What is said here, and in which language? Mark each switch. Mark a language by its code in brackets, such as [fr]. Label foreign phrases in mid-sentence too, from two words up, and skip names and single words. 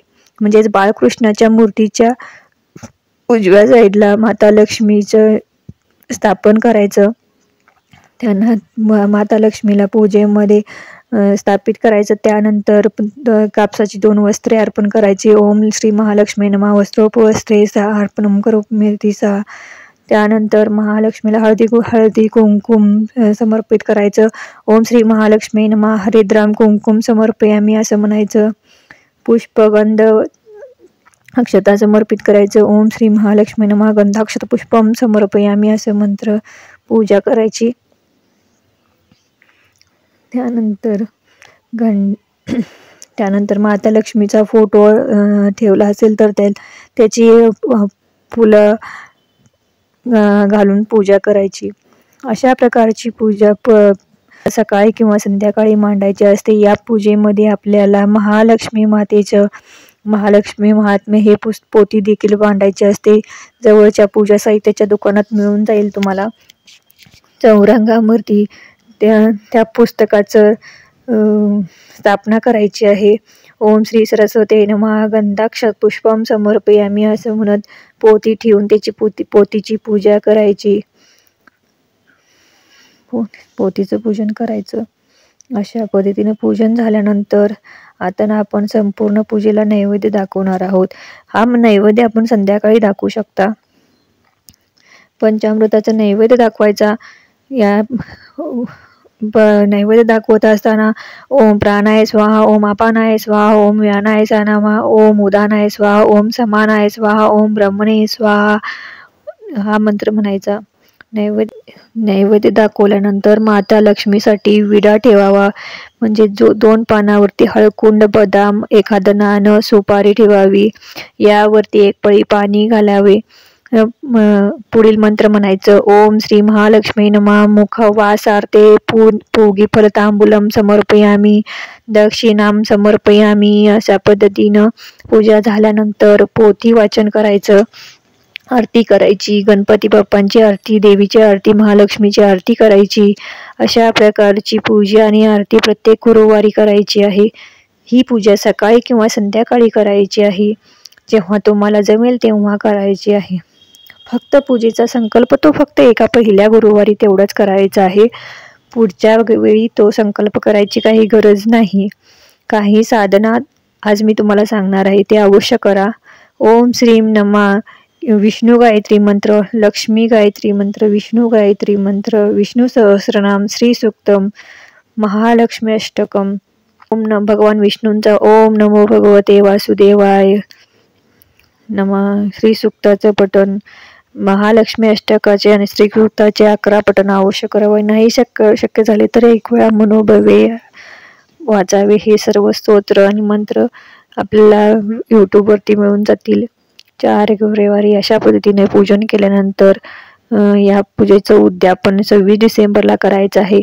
[mr] म्हणजेच बाळकृष्णाच्या मूर्तीच्या उजव्या साईडला माता लक्ष्मीचं स्थापन करायचं. त्यांना माता लक्ष्मीला पूजेमध्ये स्थापित करायचं. त्यानंतर कापसाची 2 वस्त्रे अर्पण करायची. [sa] ओम श्री महालक्ष्मी नमः वस्त्रोपवस्त्रे अर्पणं करोमि सा. [mr] त्यानंतर महालक्ष्मीला हळदी कुंकुम समर्पित करायचं. [sa] ओम श्री महालक्ष्मी नमः हरिद्राम कुंकुम समर्पयामी [mr] असं म्हणायचं. पुष्पगंध अक्षता समर्पित करायचं. [sa] ओम श्री महालक्ष्मी नमः गंधाक्षत पुष्पम समर्पयामी [mr] असं मंत्र पूजा करायची. त्यानंतर माता लक्ष्मीचा फोटो ठेवला असेल तर त्याची फुलं घालून पूजा करायची. अशा प्रकारची पूजा सकाळी किंवा संध्याकाळी मांडायची असते. या पूजेमध्ये आपल्याला महालक्ष्मी मातेचं महालक्ष्मी महात्म्य हे पोथी देखील मांडायची असते. जवळच्या पूजा साहित्याच्या दुकानात मिळून जाईल तुम्हाला. चौरंगावरती त्या पुस्तकाचं स्थापना करायची आहे. [sa] ओम श्री सरस्वती नमः गंधाक्षत पुष्पम समर्पयामी [mr] असं म्हणत पोथी ठेवून त्याची पोथीची पूजा करायची. पोथीचं पूजन करायचं. अशा पद्धतीने पूजन झाल्यानंतर आता आपण संपूर्ण पूजेला नैवेद्य दाखवणार आहोत. हा नैवेद्य आपण संध्याकाळी दाखवू शकता. पंचामृताचा नैवेद्य दाखवायचा. या नैवेद्य दाखवत असताना [sa] ओम प्राणाय स्वाहा, ओम अपानाय स्वाहा, ओम व्यानाय नमः, ओम उदानाय स्वाहा, ओम समानाय स्वाहा, ओम ब्रह्मणे स्वाहा [mr] हा मंत्र म्हणायचा. नैवेद्य दाखवल्यानंतर माता लक्ष्मीसाठी विडा ठेवावा. म्हणजे 2 पानावरती हळकुंड बदाम एखादं नाणं सुपारी ठेवावी. यावरती एक पळी पाणी घालावे. पुढील मंत्र म्हणायचं. [sa] ओम श्री महालक्ष्मी नमः. मुख वासार्थे पूगी फलतांबूलम समर्पयामी, दक्षिणाम समर्पयामी. [mr] अशा पद्धतीनं पूजा झाल्यानंतर पोथी वाचन करायचं, आरती करायची, गणपती बाप्पांची आरती, देवीची आरती, महालक्ष्मीची आरती करायची. अशा प्रकारची पूजा आणि आरती प्रत्येक गुरुवारी करायची आहे. ही पूजा सकाळी किंवा संध्याकाळी करायची आहे. जेव्हा तुम्हाला जमेल तेव्हा करायची आहे. फक्त पूजेचा संकल्प तो फक्त एका पहिल्या गुरुवारी तेवढाच करायचा आहे. पुढच्या वेळी तो संकल्प करायची काही गरज नाही. काही साधना आज मी तुम्हाला सांगणार आहे ते अवश्य करा. [sa] ओम श्रीम नमः. [mr] विष्णू गायत्री मंत्र, लक्ष्मी गायत्री मंत्र, विष्णू गायत्री मंत्र, विष्णू सहस्रनाम, श्री सूक्तम, महालक्ष्मी अष्टकम. भगवान विष्णूंचा [sa] ओम नमो भगवते वासुदेवाय नमः, [mr] श्री सूक्ताचं पठण, महालक्ष्मी अष्टकाचे आणि श्री सूक्ताचे 11 पठण अवश्य करावे. नाही शक्य झाले तर एक वेळा मनोभवे वाचावे. हे सर्व स्तोत्र आणि मंत्र आपल्याला यूट्यूबवरती मिळून जातील. 4 गुरुवारी अशा पद्धतीने पूजन केल्यानंतर या पूजेचं उद्यापन 26 डिसेंबरला करायचं आहे.